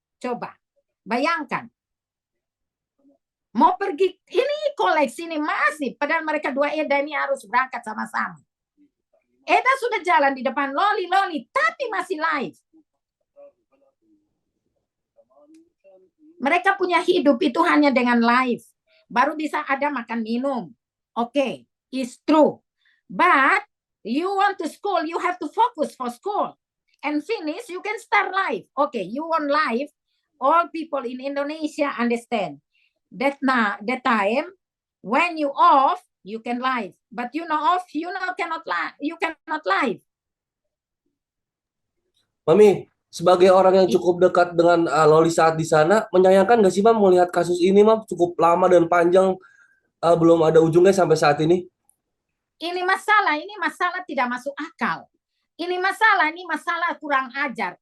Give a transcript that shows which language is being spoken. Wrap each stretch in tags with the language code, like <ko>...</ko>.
<id>Coba, bayangkan. Mau pergi, ini koleksi ini masih, padahal mereka dua Eda ini harus berangkat sama-sama. Eda sudah jalan di depan Loli, tapi masih live. Mereka punya hidup itu hanya dengan live. Baru bisa ada makan minum.</id> <en>Oke, it's true. But you want to school, you have to focus for school. And finish, you can start live. Okay, you want live, all people in Indonesia understand. That time when you off, you can live. But you know off, you cannot live.</en> <id>Mami, sebagai orang yang cukup dekat dengan Loli saat di sana, menyayangkan nggak sih, Mam, melihat kasus ini, Mam, cukup lama dan panjang, belum ada ujungnya sampai saat ini? Ini masalah tidak masuk akal. Ini masalah kurang ajar.</id>